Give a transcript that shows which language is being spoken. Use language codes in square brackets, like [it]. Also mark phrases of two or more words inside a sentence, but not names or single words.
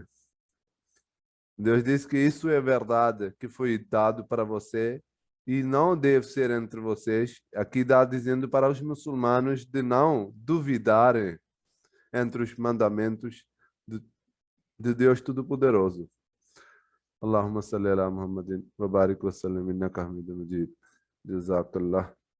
[pt] Deus diz que isso é verdade, que foi dado para você e não deve ser entre vocês. Aqui está dizendo para os muçulmanos de não duvidarem entre os mandamentos de Deus Todo-Poderoso. [ar] اللهم صل على محمد وبارك وسلم إنك حميد مجيد. Jazakallah.